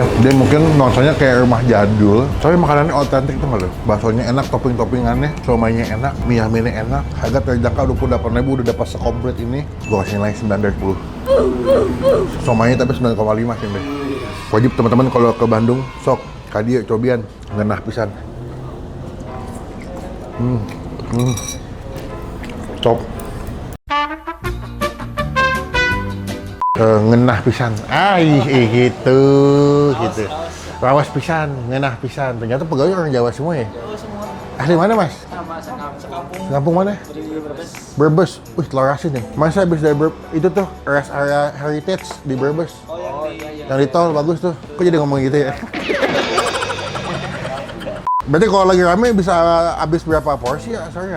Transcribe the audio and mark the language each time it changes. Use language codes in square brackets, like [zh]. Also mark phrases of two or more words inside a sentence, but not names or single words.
[id] Dia mungkin nuansanya kayak rumah jadul, tapi makanannya otentik tuh nggak lo? Baksonya enak, topping-toppingannya, somainya enak, mie yaminnya enak. Harga terjangkau 28.000 udah dapat sekomplit ini. Gue kasih nilai 9 dari 10. Somainya tapi 9,5 sih deh. Wajib teman-teman kalau ke Bandung, [su] sok kadia cobian, ngenah pisan. [id] Top. [su] Ngenah pisan. [id] Gitu. [su] Rawas pisan, ngenah pisan. [id] Ternyata pegawai orang Jawa semua ya? Jawa semua. Ahli mana, Mas? Sama sekampung. Kampung mana? Brebes. Brebes. Wih, telarasin nih. Masa habis dari itu tuh [en] rest area heritage [id] di Brebes. Oh, iya. Yang di tol bagus tuh. Kok jadi ngomong gitu ya? Berarti kalau lagi rame bisa habis berapa porsi ya, sorry ya?